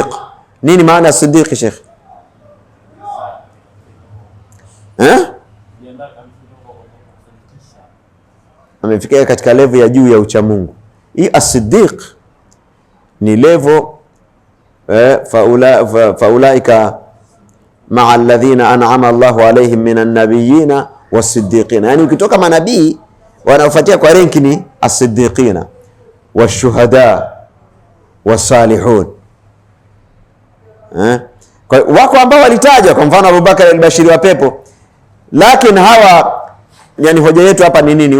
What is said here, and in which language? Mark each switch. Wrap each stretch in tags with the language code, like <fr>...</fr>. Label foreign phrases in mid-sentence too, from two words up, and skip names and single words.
<sw>Nini maana Siddiq, Sheikh? Amefikia katika level ya juu ya uchamungu. Hii as-Siddiq ni level</sw> <ar>فأولئك مع الذين أنعم الله عليهم من النبيين والصديقين.</ar> <sw>Yani ukitoka manabii wanaofuatia kwa renki ni</sw> <ar>الصديقين والشهداء والصالحون.</ar> <sw>Kwa wako ambao walitajwa, kwa mfano Abubakar al-Bashiri wa pepo, lakini hawa, yani hoja yetu hapa ni nini?</sw>